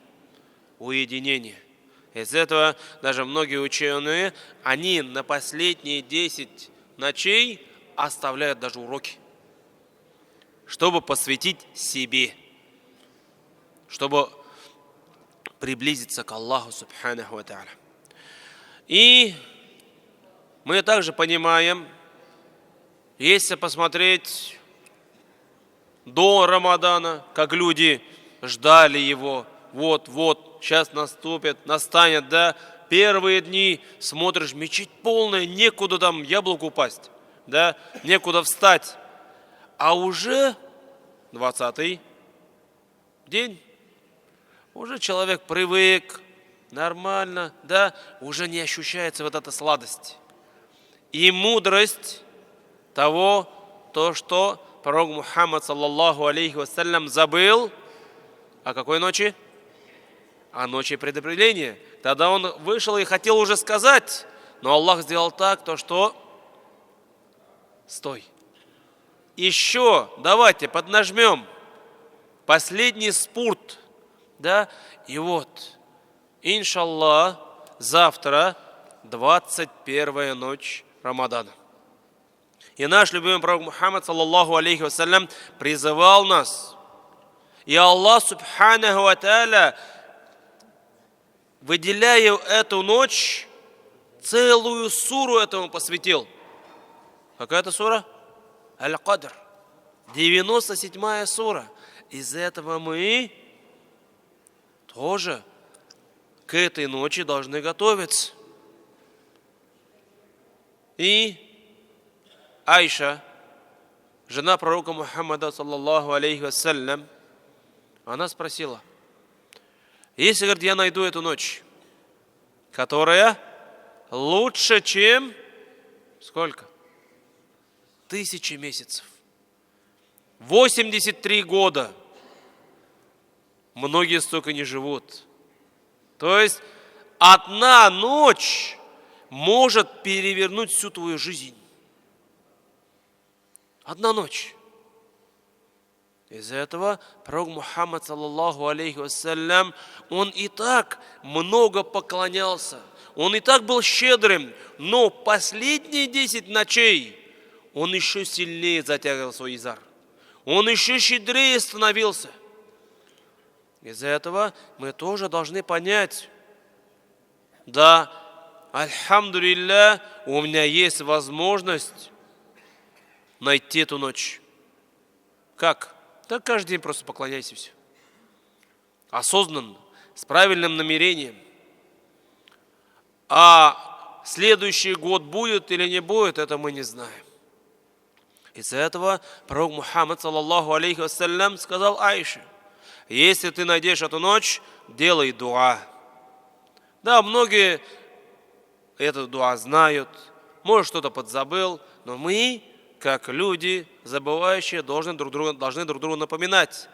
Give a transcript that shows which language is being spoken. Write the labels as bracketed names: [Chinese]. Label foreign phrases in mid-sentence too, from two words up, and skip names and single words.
[Russian] Уединение. Из этого даже многие ученые, они на последние 10 ночей оставляют даже уроки, чтобы посвятить себе, чтобы приблизиться к Аллаху [Arabic] سبحانه وتعالى. [Russian] И мы также понимаем, если посмотреть до Рамадана, как люди ждали его, вот, сейчас настанет, да, первые дни, смотришь, мечеть полная, некуда там яблоку упасть, да, некуда встать. А уже 20-й день, уже человек привык, нормально, да, уже не ощущается вот эта сладость. И мудрость того, то, что пророк Мухаммад, [Arabic] صلى الله عليه وسلم, [Russian] забыл о какой ночи? а ночи предопределения. Тогда он вышел и хотел уже сказать, но Аллах сделал так, то что стой. Еще давайте поднажмем. Последний спорт. Да? И вот, иншаллах, завтра 21-я ночь Рамадана. И наш любимый пророк Мухаммад, [Arabic] صلى الله عليه وسلم, [Russian] призывал нас. И Аллах, [Arabic] سبحانه وتعالى, [Russian] выделяя эту ночь, целую суру этому посвятил. Какая это сура? Аль-Кадр. 97-я сура. Из этого мы тоже к этой ночи должны готовиться. И Айша, жена пророка Мухаммада, [Arabic] صلى الله عليه وسلم, [Russian] она спросила, если, говорит, я найду эту ночь, которая лучше, чем сколько? 1000 месяцев. 83 года. Многие столько не живут. То есть одна ночь может перевернуть всю твою жизнь. Одна ночь. Из-за этого пророк Мухаммад, [Arabic] صلى الله عليه وسلم, [Russian] он и так много поклонялся. Он и так был щедрым. Но последние 10 ночей он еще сильнее затягивал свой изар. Он еще щедрее становился. Из-за этого мы тоже должны понять, да, альхамдулилля, у меня есть возможность найти эту ночь. Как? Так каждый день просто поклоняйся все. Осознанно, с правильным намерением. А следующий год будет или не будет, это мы не знаем. Из-за этого пророк Мухаммад, [Arabic] صلى الله عليه وسلم, [Russian] сказал Айше, если ты найдешь эту ночь, делай дуа. Да, многие эту дуа знают, может, что-то подзабыл, но мы, как люди, забывающие, должны друг другу напоминать.